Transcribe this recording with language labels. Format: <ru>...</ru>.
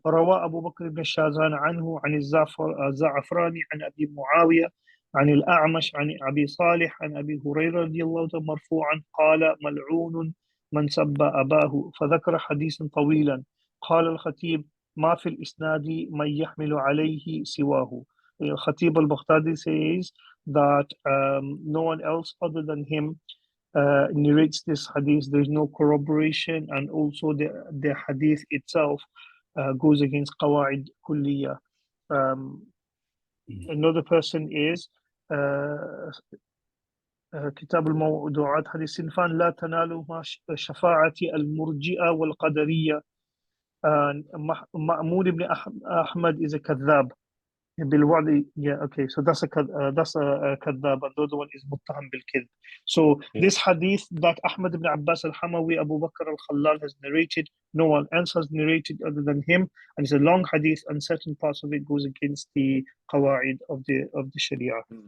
<ar>روى أبو بكر بن الشازان عنه عن الزعفراني عن أبي معاوية عن الأعمش عن أبي صالح عن أبي هريرة رضي الله عنه مرفوعا قال ملعون من سب أباه، فذكر حديثا طويلا. قال الخطيب ما في الإسناد من يحمل عليه سواه.</ar> <en>Khatib al-Baghdadi says that no one else other than him narrates this hadith. There's no corroboration, and also the hadith itself goes against qawaid kulliya. Another person is</en> <ar>كتاب الموضوعات حديث صنفان لا تنالهما شفاعة المرجئة والقدرية.</ar> <en>مأمون بن أحمد is a كذاب. Yeah, okay, so that's a kadhab, and the other one is muttaham bil kidh. So this hadith that Ahmad ibn Abbas al-Hamawi Abu Bakr al-Khallal has narrated, no one else has narrated other than him, and it's a long hadith, and certain parts of it goes against the qawaid of the Sharia.</en>